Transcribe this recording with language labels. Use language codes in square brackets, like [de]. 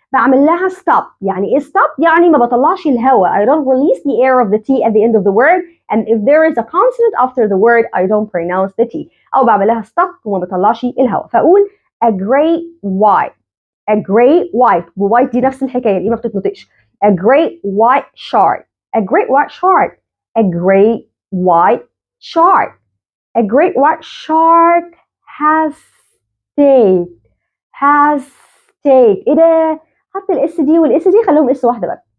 [ar] بعمل لها stop. يعني ايه stop؟ يعني ما بطلعش الهواء. [en] I don't release the air of the T at the end of the word, and if there is a consonant after the word I don't pronounce the T. [ar] او بعمل لها stop وما بطلعش الهواء. فاقول [en] a great white. a great white. [ar] ووايت دي نفس الحكايه، دي ما بتتنطقش. [en] a great white shark. a great white shark. a great white shark. a great white shark has stayed. has stayed. [ar] ايه ده؟ حط الاس دي والاس دي خليهم اس واحده بس.